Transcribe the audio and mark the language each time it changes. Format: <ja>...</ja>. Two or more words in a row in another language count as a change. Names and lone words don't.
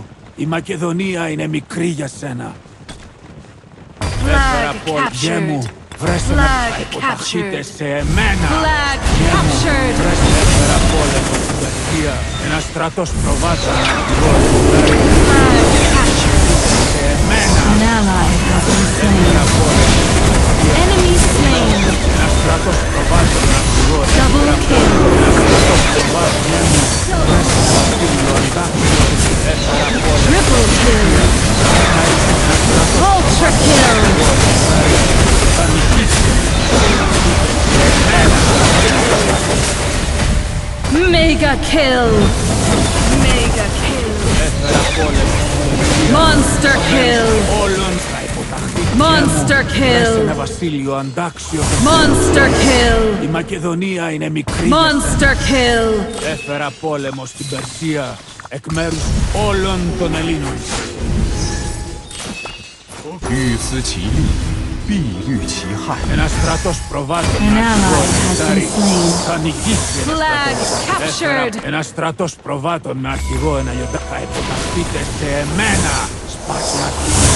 <el>Η Μακεδονία είναι μικρή για σένα. Έφερα πόλεμο, μου, βρες ένα που θα υποταχθείτε σε εμένα. Βρες έφερα πόλεμο στην Περσία. Ένας στρατός προβάτων. Σε εμένα. Έφερα πόλεμο.</el> <en>Enemy slain.</en> <el>Ένας στρατός προβάτων.</el> <en>Double kill.</en> <el>Ένας στρατός προβάτων. Βρες ένα βασίλειο αντάξιο. Έφερα πόλεμο.</el> <en>Triple kill. Ultra kill.</en> <el>Θα νικήσει.</el> <en>Mega kill. Mega kill.</en> <el>Έφερα πόλεμο.</el> <en>Monster kill.</en> <el>Όλων θα υποταχθεί.</el> <en>Monster</en> <el>Βρες ένα</el> <en>kill.</en> <el>βασίλειο αντάξιο.</el> <en>Monster kill.</en> <el>Η Μακεδονία είναι μικρή.</el> <en>Monster kill.</en> <el>Έφερα πόλεμο στην Περσία εκ μέρους όλων των Ελλήνων.</el> <zh>欲思其利，必虑其害。</zh> <el>Ένας στρατός προβάτων.</el> <en>An ally has been slain.</en> <el>Θα νικήσει ένας</el> <en>Flag</en> <el>στρατός.</el> <en>captured.</en> <el>Ένας στρατός προβάτων με αρχηγό ένα γιοντά. Θα υποταχθείτε σε εμένα, Σπαρτιάτη.</el>